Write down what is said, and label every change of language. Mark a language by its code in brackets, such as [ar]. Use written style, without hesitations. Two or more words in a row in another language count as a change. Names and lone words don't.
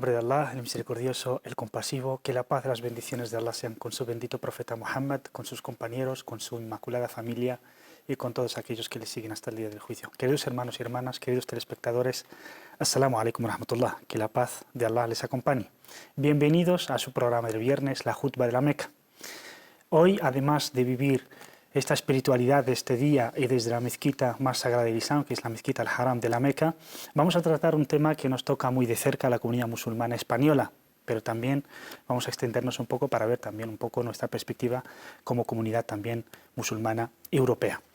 [es] Allah, el misericordioso, el compasivo, que la paz y las bendiciones de Allah sean con su bendito profeta Muhammad, con sus compañeros, con su inmaculada familia y con todos aquellos que le siguen hasta el día del juicio. Queridos hermanos y hermanas, queridos telespectadores, [ar] السلام عليكم ورحمة الله, [es] que la paz de Allah les acompañe. Bienvenidos a su programa del viernes, la Jutba de la Meca. Hoy, además de vivir esta espiritualidad de este día y desde la mezquita más sagrada del Islam, que es la mezquita al-Haram de la Meca, vamos a tratar un tema que nos toca muy de cerca a la comunidad musulmana española, pero también vamos a extendernos un poco para ver también un poco nuestra perspectiva como comunidad también musulmana europea.